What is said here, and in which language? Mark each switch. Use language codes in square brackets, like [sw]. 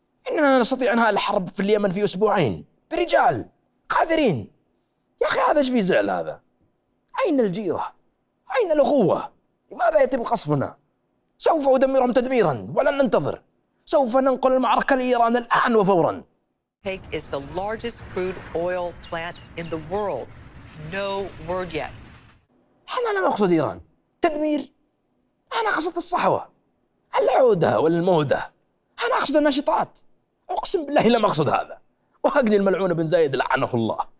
[ar] إننا نستطيع إنهاء الحرب في اليمن في أسبوعين برجال قادرين. يا أخي هذا إيش في زعل هذا؟ أين الجيرة؟ أين الأخوة؟ لماذا يتم قصفنا؟ سوف أدمرهم تدميرا ولن ننتظر، سوف ننقل المعركة لإيران الآن وفورا. [en] is the largest crude oil plant in the world. No word yet. [ar] أنا لا أقصد إيران تدمير، أنا أقصد الصحوة، العودة والمودة، أنا أقصد الناشطات. أقسم بالله لم أقصد هذا، وهقني الملعون بن زايد لعنه الله.